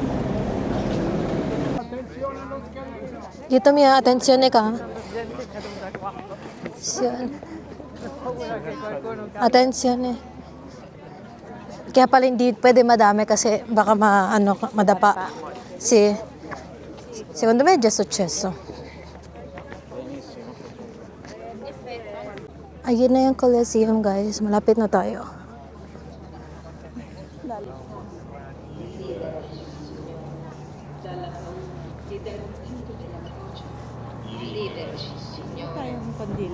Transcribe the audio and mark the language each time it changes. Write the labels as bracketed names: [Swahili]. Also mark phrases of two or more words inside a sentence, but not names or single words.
[Filipino] Dito Mia, atensyon ka. Atensyon. Kaya pala hindi pwede madami kasi baka madapa. [Italian] Secondo me è già successo. [Filipino] Ayun na yung Colosseum guys, malapit na tayo. Tayong kandila.